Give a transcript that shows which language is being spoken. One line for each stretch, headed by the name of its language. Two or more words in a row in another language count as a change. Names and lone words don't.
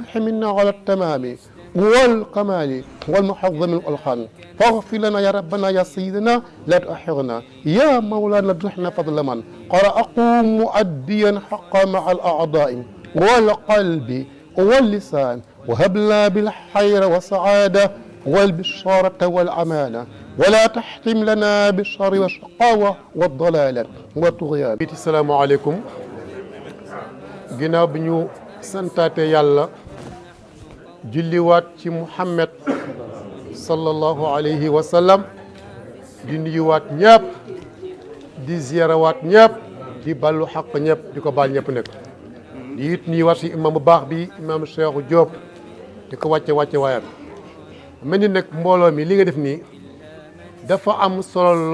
Arabic: حملنا على التمام والكمال والمحظم الألحان فاغفر لنا يا ربنا يا سيدنا لا تؤاخذنا يا مولانا ادرحنا فضل من قرأكم مؤديا حقا مع الأعضاء والقلب واللسان وهب لنا بالخير والسعادة والبشارة والأمانة ولا تحتم لنا بالشر والشقاوة والضلالة والطغيان. السلام عليكم.
Wolof: ginnaaw bi ñu santaate yàlla julliwaat ci Muhammad
Arabic: صلى الله عليه وسلم
Wolof: di nuyuwaat ñëpp di ziyarawaat ñëpp di ballu xaq ñëpp di ko baal ñëpp nekk di it nuyuwaat si imam bu baax bi imam Cheikh Diop di ko wàcce waayam mel ni nag mbooloo mi li nga def nii dafa am solo